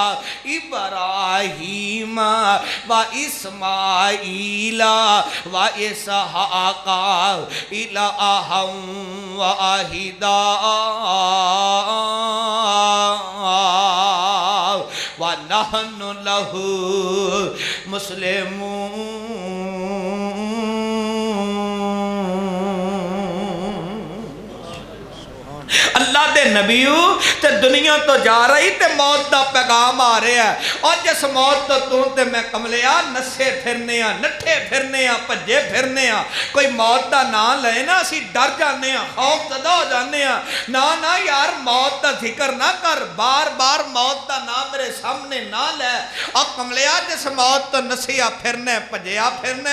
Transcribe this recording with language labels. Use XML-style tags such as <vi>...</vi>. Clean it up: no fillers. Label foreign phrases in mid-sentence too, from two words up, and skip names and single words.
<ar>إبراهيم وإسماعيل وإسحاق إلها واحدا وَنَحْنُ لَهُ مُسْلِمُونَ</ar> <pa>اللہ دے نبیو تے دنیا تو جا رہی تے موت دا پیغام آ رہے ہیں اور جس موت تو تے میں کملیا نسے پھرنے ہیں نٹھے پھرنے ہیں پجے پھرنے ہیں کوئی موت دا نام لے نا اسی ڈر جانے ہیں خوف زدہ ہو جانے ہیں نا یار موت دا ذکر نہ کر بار بار موت دا نام میرے سامنے نہ لے اور کملیا جس موت تو نسیا پھرنے پجیا پھرنے</pa>